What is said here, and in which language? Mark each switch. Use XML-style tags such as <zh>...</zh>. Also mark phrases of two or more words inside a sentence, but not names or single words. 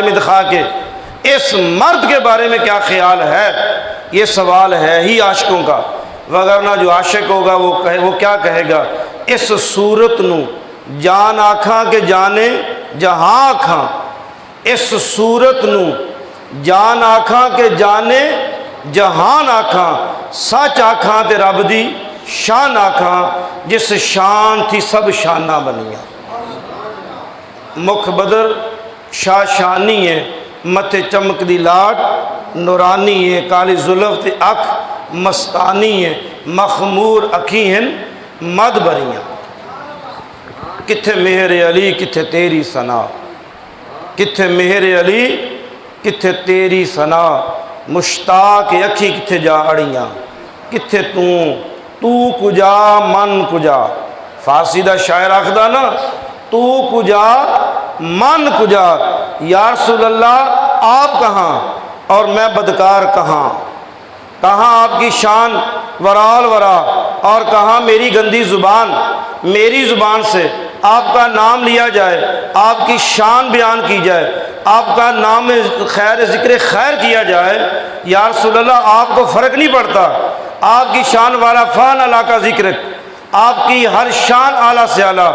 <ur>میں دکھا کے اس مرد کے بارے میں کیا خیال ہے، یہ سوال ہے ہی عاشقوں کا، وگرنہ جو عاشق ہوگا وہ کیا کہے گا،</ur> <pa>اس صورت نو جان آکھاں کے جانے جہاں آکھاں، اس صورت نو جان آکھاں کے جانے جہان آکھاں، سچ آکھاں تے رب دی شان آکھاں، جس شان تھی سب شانہ بنیاں۔ مکھ بدر شاہ شانی ہے متھے چمک دی لاٹ نورانی ہے، کالی زلف تے اکھ مستانی ہے، مخمور اکھی ہیں مد بریاں۔ کتھے مہر علی کتھے تیری ثنا، کتھے مہر علی کتھے تیری ثنا، مشتاق اکھی کتھے جا اڑیاں، کتھے</pa> <fa>تو کجا من کجا۔</fa> <pa>فارسی دا شاعر آخدا نا</pa> <fa>تو کجا من کجا،</fa> <ar>یا رسول اللہ</ar> <ur>آپ کہاں اور میں بدکار کہاں، کہاں آپ کی شان ورال ورا اور کہاں میری گندی زبان، میری زبان سے آپ کا نام لیا جائے، آپ کی شان بیان کی جائے، آپ کا نام خیر ذکر خیر کیا جائے،</ur> <ar>یا رسول اللہ</ar> <ur>آپ کو فرق نہیں پڑتا، آپ کی شان والا فان اللہ کا ذکر، آپ کی ہر شان اعلیٰ سے اعلیٰ۔</ur>